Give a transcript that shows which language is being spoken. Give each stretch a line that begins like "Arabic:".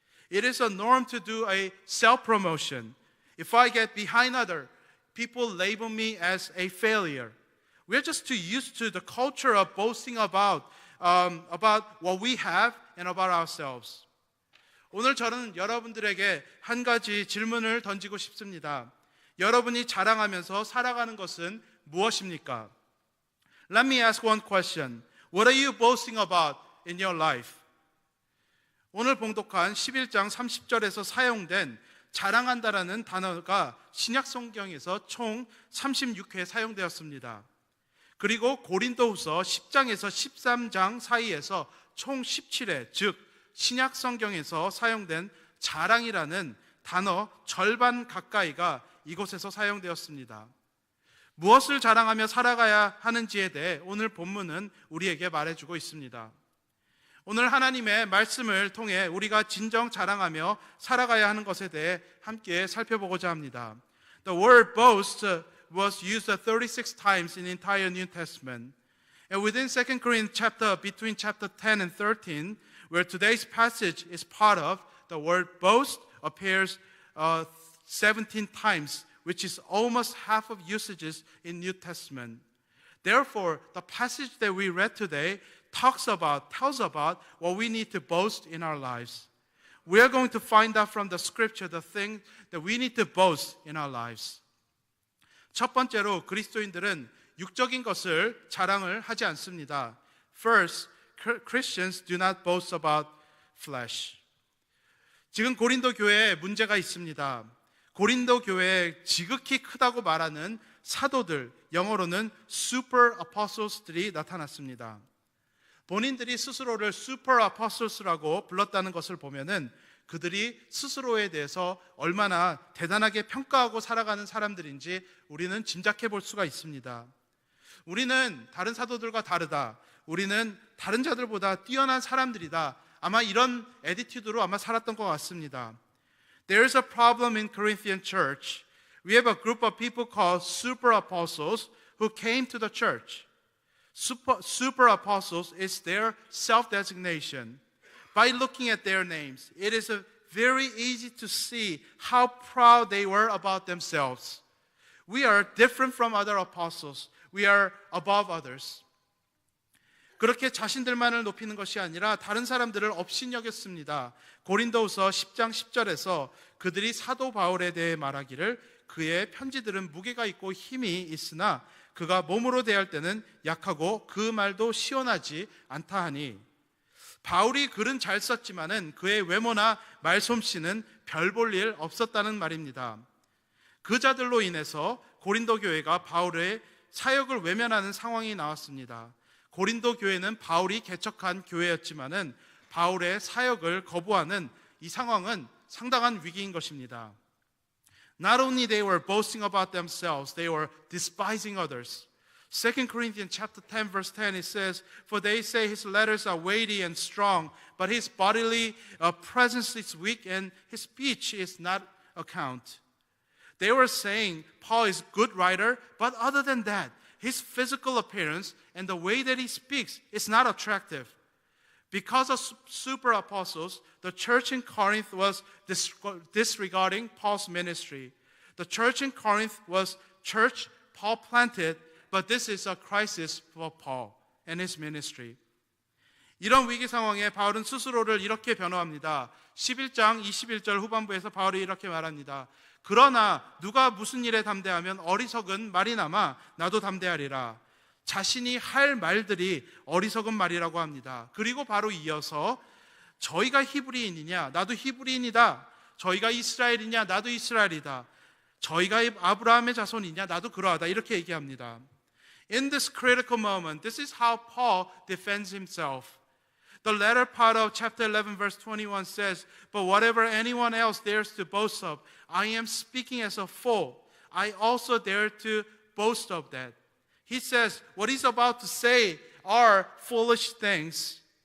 English: It is a norm to do a self-promotion. If I get behind others, people label me as a failure. We're just too used to the culture of boasting about what we have and about ourselves.
Korean: 오늘 저는 여러분들에게 한 가지 질문을 던지고 싶습니다. 여러분이 자랑하면서 살아가는 것은 무엇입니까?
English: Let me ask one question. What are you boasting about in your life?
Korean: 오늘 봉독한 11장 30절에서 사용된 자랑한다라는 단어가 신약 성경에서 총 36회 사용되었습니다. 그리고 고린도후서 10장에서 13장 사이에서 총 17회, 즉 신약 성경에서 사용된 자랑이라는 단어 절반 가까이가 이곳에서 사용되었습니다. 무엇을 자랑하며 살아가야 하는지에 대해 오늘 본문은 우리에게 말해주고 있습니다. 오늘 하나님의 말씀을 통해 우리가 진정 자랑하며 살아가야 하는 것에 대해 함께 살펴보고자 합니다.
English: The word boast was used 36 times in the entire New Testament. And within 2 Corinthians chapter, between chapter 10 and 13, where today's passage is part of, the word boast appears 17 times, which is almost half of usages in New Testament. Therefore, the passage that we read today tells about what we need to boast in our lives. We are going to find out from the scripture the thing that we need to boast in our lives.
Korean: 첫 번째로 그리스도인들은 육적인 것을 자랑을 하지 않습니다.
English: First, Christians do not boast about flesh.
Korean: 지금 고린도 교회에 문제가 있습니다. 고린도 교회에 지극히 크다고 말하는 사도들, 영어로는 super apostles들이 나타났습니다. 본인들이 스스로를 super apostles라고 불렀다는 것을 보면은 그들이 스스로에 대해서 얼마나 대단하게 평가하고 살아가는 사람들인지 우리는 짐작해 볼 수가 있습니다. 우리는 다른 사도들과 다르다. 우리는 다른 자들보다 뛰어난 사람들이다. 아마 이런 애티튜드로 아마 살았던 것 같습니다.
English: There is a problem in Corinthian church. We have a group of people called super apostles who came to the church. Super apostles is their self-designation. By looking at their names, it is very easy to see how proud they were about themselves. We are different from other apostles. We are above others.
Korean: 그렇게 자신들만을 높이는 것이 아니라 다른 사람들을 업신여겼습니다. 고린도후서 10장 10절에서 그들이 사도 바울에 대해 말하기를 그의 편지들은 무게가 있고 힘이 있으나 그가 몸으로 대할 때는 약하고 그 말도 시원하지 않다 하니 바울이 글은 잘 썼지만은 그의 외모나 말솜씨는 별 볼 일 없었다는 말입니다. 그 자들로 인해서 고린도 교회가 바울의 사역을 외면하는 상황이 나왔습니다. 고린도 교회는 바울이 개척한 교회였지만은 바울의 사역을 거부하는 이 상황은 상당한 위기인 것입니다.
English: Not only they were boasting about themselves, they were despising others. 2 Corinthians chapter 10 verse 10 it says, For they say his letters are weighty and strong, but his bodily presence is weak and his speech is not account. They were saying Paul is a good writer, but other than that, his physical appearance and the way that he speaks is not attractive. Because of super apostles, the church in Corinth was disregarding Paul's ministry. The church in Corinth was church Paul planted, but this is a crisis for Paul and his ministry.
Korean: 이런 위기 상황에 바울은 스스로를 이렇게 변호합니다. 11장 21절 후반부에서 바울이 이렇게 말합니다. 그러나 누가 무슨 일에 담대하면 어리석은 말이나마 나도 담대하리라. 자신이 할 말들이 어리석은 말이라고 합니다. 그리고 바로 이어서 저희가 히브리인이냐 나도 히브리인이다. 저희가 이스라엘이냐 나도 이스라엘이다. 저희가 아브라함의 자손이냐 나도 그러하다. 이렇게 얘기합니다.
English: In this critical moment, this is how Paul defends himself. The latter part of chapter 11 verse 21 says, But whatever anyone else dares to boast of, I am speaking as a fool. I also dare to boast of that. He says, what he's about to say are foolish things.